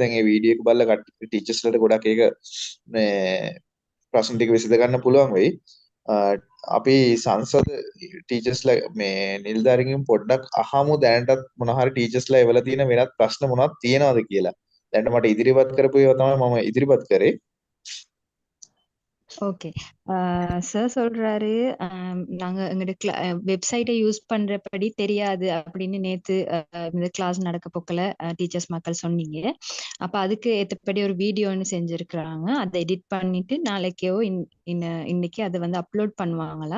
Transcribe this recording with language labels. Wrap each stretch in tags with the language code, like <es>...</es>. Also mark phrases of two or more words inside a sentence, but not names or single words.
<si>දැන් මේ වීඩියෝ එක බලලා ටීචර්ස්ලාට ගොඩක් ඒක මේ ප්‍රශ්න ටික විසඳ ගන්න පුළුවන් වෙයි. අපි සංසද ටීචර්ස්ලා මේ නිලධාරීන්ගෙන් පොඩ්ඩක් අහමු දැනටත් මොන හරි ටීචර්ස්ලා එවලා තියෙන වෙනත් ප්‍රශ්න මොනවද තියෙනවද කියලා. දැනට මට ඉදිරිපත් කරපු ඒවා තමයි මම ඉදිරිපත් කරේ.</si> <ta>ஓகே சார் சொல்றாரு நாங்க எங்களோட</ta> <en>website use</en> <ta>பண்றபடி தெரியாது அப்படின்னு நேத்து இந்த கிளாஸ் நடக்க போக்கல டீச்சர்ஸ் மக்கள் சொன்னீங்க. அப்ப அதுக்கு ஏத்தபடி ஒரு வீடியோ ஒன்று செஞ்சிருக்கிறாங்க. அதை எடிட் பண்ணிட்டு நாளைக்கோ இன்னைக்கு அதை வந்து அப்லோட் பண்ணுவாங்களா.</ta>